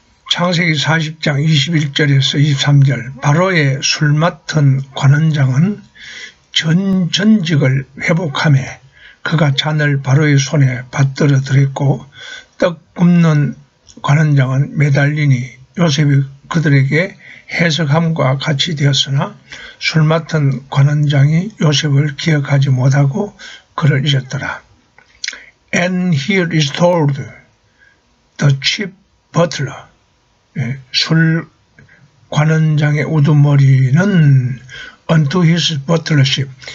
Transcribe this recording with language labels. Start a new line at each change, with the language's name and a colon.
Korean: 창세기 40장 21절에서 23절 바로의 술 맡은 관원장은 전직을 회복하며 그가 잔을 바로의 손에 받들어 들였고 떡 굽는 관원장은 매달리니 요셉이 그들에게 해석함과 같이 되었으나 술 맡은 관원장이 요셉을 기억하지 못하고 그를 잊었더라.
English: And he restored the chief butler.
Korean: 술 관원장의 우두머리는
English: unto his butlership.